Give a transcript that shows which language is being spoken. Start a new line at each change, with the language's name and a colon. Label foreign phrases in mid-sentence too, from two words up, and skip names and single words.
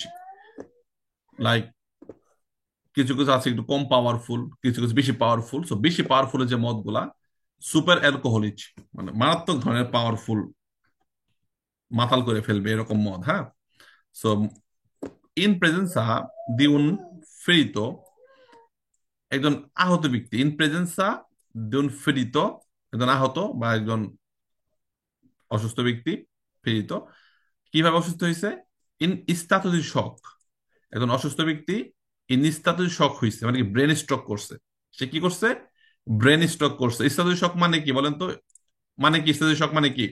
Bangla: লাইক কিছু কিছু আছে একটু কম পাওয়ারফুল, কিছু কিছু বেশি পাওয়ারফুল। সো বেশি পাওয়ারফুল যে মদগুলা সুপার অ্যালকোহলিচ, মানে মারাত্মক ধরনের পাওয়ারফুল, মাতাল করে ফেলবে এরকম মদ।
Italian: হ্যাঁ, সো in presenza di un ferito, একজন আহত ব্যক্তি, in presenza di un ferito,
Bangla: একজন আহত বা একজন অসুস্থ ব্যক্তি, ফেরিত কিভাবে অসুস্থ হয়েছে,
Italian: in stato di shock,
Bangla: একজন অসুস্থ ব্যক্তি
Italian: in stato di shock
Bangla: হয়েছে, মানে কি
English: brain stroke
Bangla: করছে। সে কি করছে?
English: brain stroke
Bangla: করছে।
Italian: stato di shock
Bangla: মানে কি বলেন তো? মানে কি
Italian: stato di shock
Bangla: মানে কি?